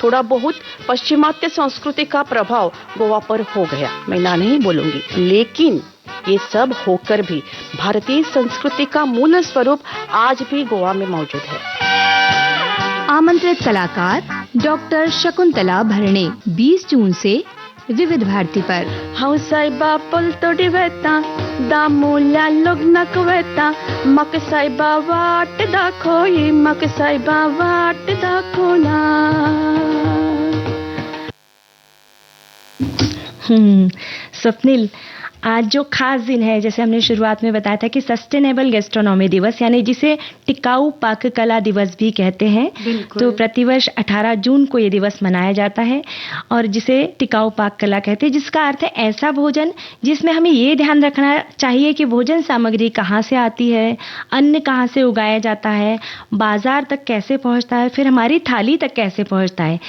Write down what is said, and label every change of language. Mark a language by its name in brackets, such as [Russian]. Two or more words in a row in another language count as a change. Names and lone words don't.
[Hindi] थोड़ा बहुत पश्चिमात्य संस्कृति का प्रभाव गोवा पर हो गया, मैं ना नहीं बोलूंगी, लेकिन ये सब होकर भी भारतीय संस्कृति का मूल स्वरूप आज भी गोवा में मौजूद है। आमंत्रित कलाकार डॉक्टर शकुंतला भरणे 20 जून से विविध भारती पर। [Konkani] हौसाइबा पुल तोडी वेता दामोल्या लग्नक वेता मक साइबा वाट दाखोई मक साइबा वाट दाखोना। [Hindi] स्वप्निल, आज जो खास दिन है, जैसे हमने शुरुआत में बताया था कि [English] sustainable gastronomy [Hindi] दिवस, यानी जिसे टिकाऊ पाक कला दिवस भी कहते हैं, तो प्रतिवर्ष 18 जून को ये दिवस मनाया जाता है और जिसे टिकाऊ पाक कला कहते हैं, जिसका अर्थ है ऐसा भोजन जिसमें हमें ये ध्यान रखना चाहिए कि भोजन सामग्री कहाँ से आती है, अन्न कहाँ से उगाया जाता है, बाजार तक कैसे पहुँचता है, फिर हमारी थाली तक कैसे पहुँचता है।